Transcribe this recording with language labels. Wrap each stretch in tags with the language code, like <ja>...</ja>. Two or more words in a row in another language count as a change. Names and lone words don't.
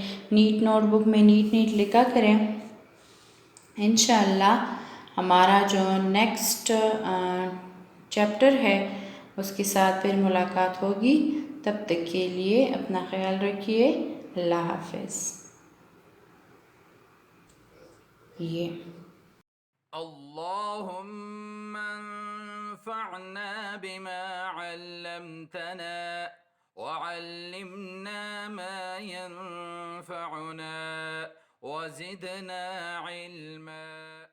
<en>neat notebook</en> <hi>में नीट लिखा करें। इंशाअल्लाह हमारा जो</hi> <en>next chapter</en> <hi>है उसके साथ फिर मुलाकात होगी। तब तक के लिए अपना ख्याल रखिए। अल्लाह हाफ़िज़। ये</hi> <ar>اللهم انفعنا بما علمتنا وعلمنا ما ينفعنا وزدنا علما.</ar>